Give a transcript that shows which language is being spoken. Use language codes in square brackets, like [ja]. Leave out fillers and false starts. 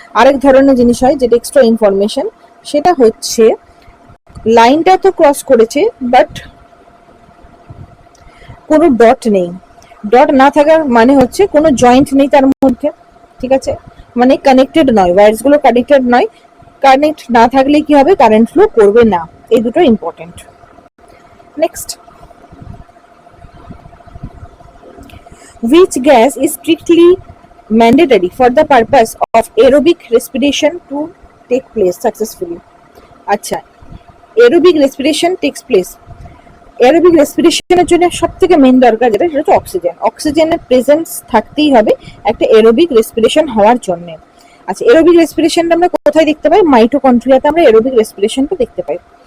[bn] আরেক ধরনের জিনিস হয় যেটা এক্সট্রা ইনফরমেশন, সেটা হচ্ছে লাইনটা তো ক্রস করেছে বাট কোনো ডট নেই। ডট না থাকার মানে হচ্ছে কোনো জয়েন্ট নেই তার মধ্যে, ঠিক আছে, মানে কানেক্টেড নয়, ওয়্যারস গুলো কানেক্টেড নয়। কানেক্ট না থাকলে কি হবে? কারেন্ট ফ্লো করবে না। এই দুটো important. [en] Next, which gas is strictly mandatory for the purpose of aerobic respiration to take place successfully? [bn] আচ্ছা, [en] aerobic respiration takes place, [bn] aerobic রেসপিরেশনের জন্য সব থেকে মেন দরকার যেটা, সেটা হচ্ছে অক্সিজেন। অক্সিজেনের প্রেজেন্স থাকতেই হবে একটা এরোবিক রেসপিরেশন হওয়ার জন্য। আচ্ছা, এরোবিক রেসপিরেশনটা আমরা কোথায় দেখতে পাই? মাইটোকন্ড্রিয়াতে আমরা এরোবিক রেসপিরেশনটা দেখতে পাই।